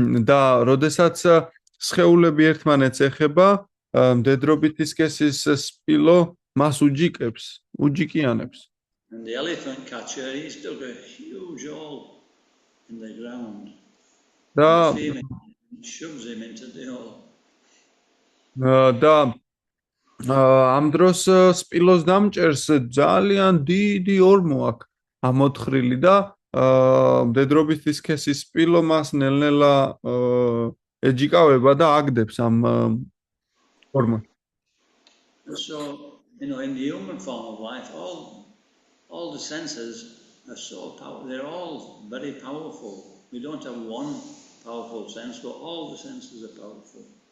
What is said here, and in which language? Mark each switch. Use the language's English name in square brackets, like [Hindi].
[Georgian] და როდესაც სხეულები ერთმანეთს ეხება, დედრობითი სქესის სპილო მას უჯიკიანებს. [English] And the elephant catcher, he's dug a huge hole in the ground. [Georgian] და [English] the female shoves him into the hole. [Georgian] და ამ დროს სპილოს დამჭერს ძალიან დიდი ორმო აქვს ამოთხრილი და დედრობითი სქესის სპილო მას ნელ-ნელა ეჯიკავება და აგდებს ამ ორმოს. [English] So, in the human form of life, all the senses are so powerful. They're all very powerful. We don't have one powerful sense, but all the senses are powerful.